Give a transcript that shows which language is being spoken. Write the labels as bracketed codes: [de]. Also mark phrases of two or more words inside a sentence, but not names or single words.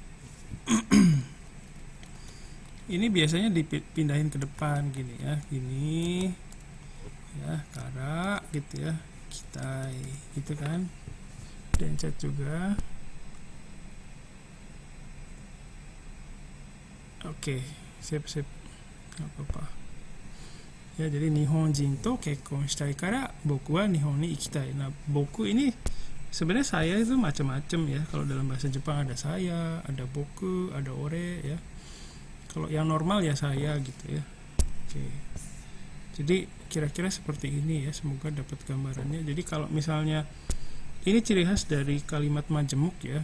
[id] Ini biasanya dipindahin ke depan gini ya, gini ya, kara gitu ya, kitai gitu kan. Dan chat juga. Oke, sip, nggak apa-apa. Ya, jadi [ja] 日本人と結婚したいから僕は日本に行きたい. [id] Nah, boku ini sebenarnya saya itu macam-macam ya. Kalau dalam bahasa Jepang ada saya, ada boku, ada ore ya. Kalau yang normal ya saya gitu ya. Oke. Jadi kira-kira seperti ini ya. Semoga dapat gambarannya. Jadi kalau misalnya ini ciri khas dari kalimat majemuk ya.